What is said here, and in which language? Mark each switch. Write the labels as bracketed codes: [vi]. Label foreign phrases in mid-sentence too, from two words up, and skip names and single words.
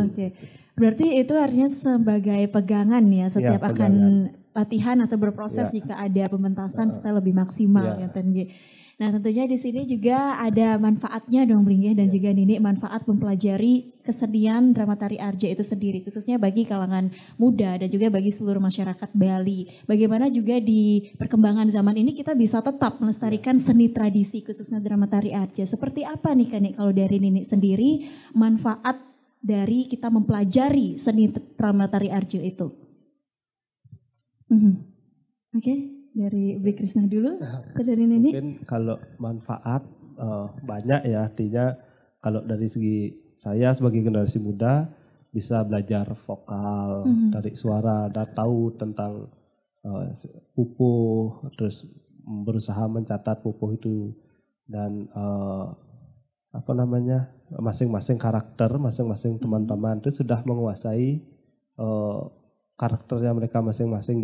[id] Berarti itu artinya sebagai pegangan ya setiap akan latihan atau berproses jika ada pementasan supaya lebih maksimal ya Tengge. Nah tentunya di sini juga ada manfaatnya dong Bling dan juga Nini, manfaat mempelajari kesenian Dharma Tari Arja itu sendiri khususnya bagi kalangan muda dan juga bagi seluruh masyarakat Bali. Bagaimana juga di perkembangan zaman ini kita bisa tetap melestarikan seni tradisi khususnya Dharma Tari Arja. Seperti apa nih kan kalau dari Nini sendiri manfaat dari kita mempelajari seni Dharma Tari Arja itu? Dari Bli Krishna dulu atau dari Nini? Mungkin kalau manfaat banyak ya, artinya kalau dari segi saya sebagai generasi muda bisa belajar vokal, dari suara, dan tahu tentang pupuh, terus berusaha mencatat pupuh itu dan apa namanya, masing-masing karakter, masing-masing teman-teman itu sudah menguasai karakternya mereka masing-masing.